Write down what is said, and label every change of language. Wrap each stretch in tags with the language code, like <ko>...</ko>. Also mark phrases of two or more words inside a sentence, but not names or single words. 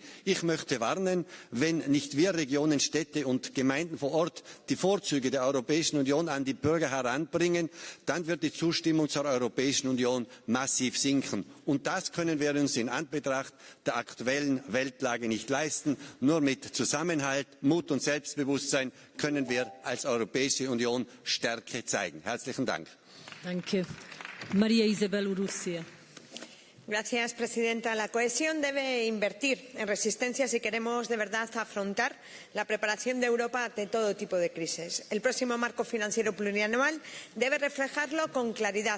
<de>Ich möchte warnen, wenn nicht wir Regionen, Städte und Gemeinden vor Ort die Vorzüge der Europäischen Union an die Bürger heranbringen, dann wird die Zustimmung zur Europäischen Union massiv sinken. Und das können wir uns in Anbetracht der aktuellen Weltlage nicht leisten. Nur mit Zusammenhalt, Mut und Selbstbewusstsein können wir als Europäische Union Stärke zeigen. Herzlichen Dank. Danke.</de> <es>María Isabel Urrutia. Señora presidenta, la cohesión debe invertir en resistencia si queremos de verdad afrontar la preparación de Europa ante todo tipo de crisis. El próximo marco financiero plurianual debe reflejarlo con claridad.</es>